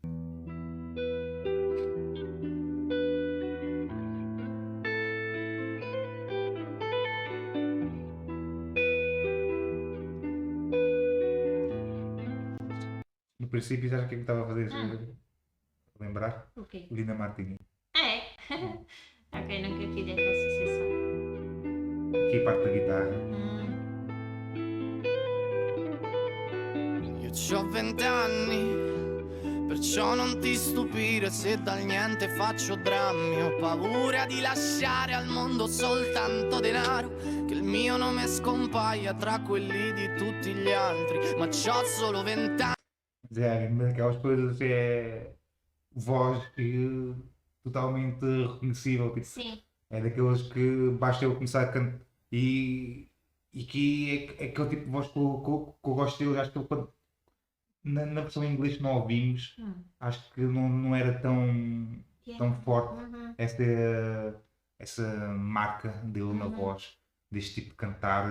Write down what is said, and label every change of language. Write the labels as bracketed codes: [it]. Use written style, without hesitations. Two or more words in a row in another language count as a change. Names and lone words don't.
[pt] No princípio, já o que é que estava a fazer? Lembrar? Ok. Lina Martini. É? Ok, nunca fiz essa associação. Aqui a parte da guitarra. [it] Io c'ho 20 anni, perciò non ti stupire se dal niente faccio drammi. Ho paura di lasciare al mondo soltanto denaro, che il mio nome scompaia tra quelli di tutti gli altri. Ma c'ho solo 20 anni. [pt] Mas é daquelas coisas, voz totalmente reconhecível. Tipo, Sim. é daqueles que basta eu começar a cantar e que é aquele tipo de voz que eu gosto dele. Acho que ele, na versão em inglês que não ouvimos, acho que não era tão forte essa marca dele na voz, deste tipo de cantar.